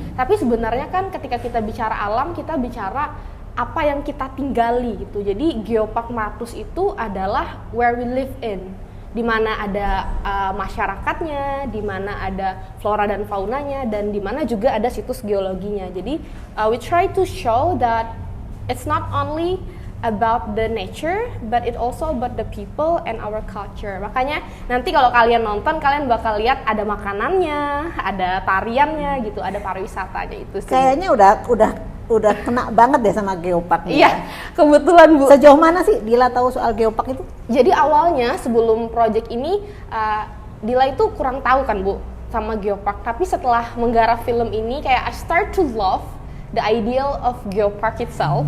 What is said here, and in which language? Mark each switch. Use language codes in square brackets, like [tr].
[id] Tapi sebenarnya kan ketika kita bicara alam, kita bicara apa yang kita tinggali gitu. Jadi Geopark Meratus itu adalah [en] where we live in, [id] di mana ada masyarakatnya, di mana ada flora dan faunanya, dan di mana juga ada situs geologinya. [en] Jadi we try to show that it's not only about the nature, but it also about the people and our culture. [id] Makanya nanti kalau kalian nonton, kalian bakal lihat ada makanannya, ada tariannya gitu, ada pariwisatanya itu sih. Kayaknya udah udah kena banget deh sama geopark nih. Iya, kebetulan Bu. Sejauh mana sih Dila tahu soal geopark itu? Jadi awalnya sebelum project ini Dila itu kurang tahu kan Bu sama geopark, tapi setelah menggarap film ini kayak [en] I start to love the ideal of geopark itself.